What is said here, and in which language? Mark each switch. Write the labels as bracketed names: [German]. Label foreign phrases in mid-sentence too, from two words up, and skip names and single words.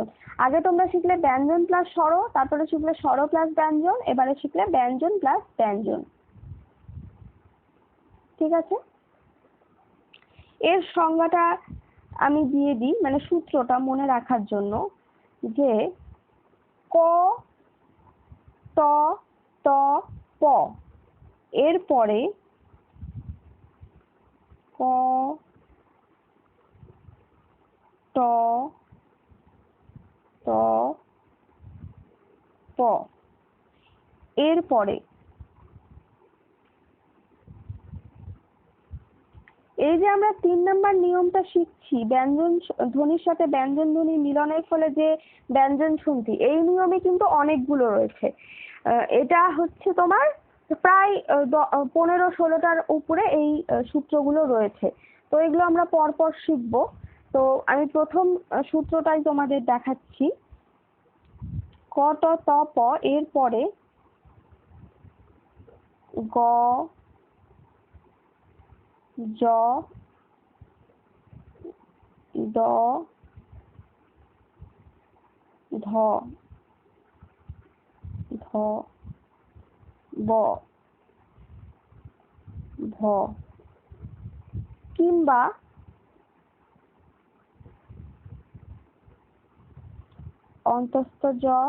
[Bangla] আগে তোমরা শিখলে ব্যঞ্জন প্লাস স্বর, তারপরে শিখলে স্বর প্লাস ব্যঞ্জন, এবারে শিখলে ব্যঞ্জন প্লাস ব্যঞ্জন। ঠিক আছে? এর সংজ্ঞাটা আমি দিয়ে দিই, মানে সূত্রটা মনে রাখার জন্য, যে ক, ত, ত, প, এরপরে ক, ট, ত, প, এরপরে এই যে আমরা 3 নাম্বার নিয়মটা শিখছি, ব্যঞ্জন ধ্বনির সাথে ব্যঞ্জন ধ্বনির মিলনের ফলে যে ব্যঞ্জন সন্ধি, এই নিয়মে কিন্তু অনেকগুলো রয়েছে। এটা হচ্ছে তোমার প্রায় 15-16টার উপরে এই সূত্রগুলো রয়েছে। তো এগুলো আমরা পরপর শিখবো। তো আমি প্রথম সূত্রটাই তোমাদের দেখাচ্ছি। ক, ট, ত, প, এরপরে গ, জ, দ, ধ, ধ, ব, ভ, কিংবা অন্তস্থ জ,